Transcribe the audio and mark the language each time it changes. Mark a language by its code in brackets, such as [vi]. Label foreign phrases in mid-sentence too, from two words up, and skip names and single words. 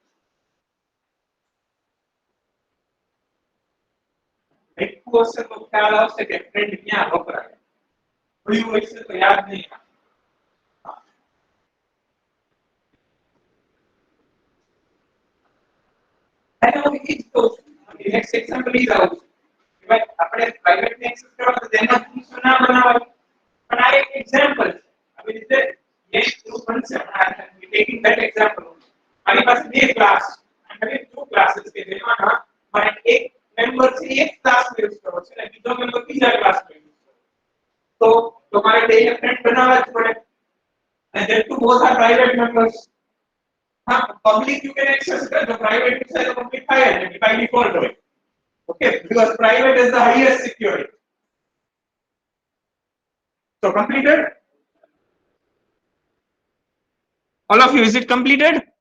[gu] એક વસ્તુ તો ખ્યાલ આવશે કે ફ્રેન્ડ ક્યાં વપરાય, કોઈ વસ્તુ તો યાદ નહીં. [en] next example is out. Right? [gu] આપણે private ને access કરવા તો તેના ફંક્શન ના બનાવાય. પણ આ એક example છે. આવી રીતે એક ગ્રુપ બનશે. [en] we taking that example. [gu] મારી પાસે બે ક્લાસ અને [en] two classes [gu] કે જેમાં મારે એક મેમ્બર છે એક ક્લાસ માં યુઝ કરવો છે અને બીજો મેમ્બર બીજા ક્લાસ માં યુઝ કરવો. તો મારે બે ફ્રેન્ડ બનાવવા જ પડે. [en] and that two both are private members. Public you can access it, the private is a complete file by default way. Okay, because private is the highest security. So completed? All of you, is it completed?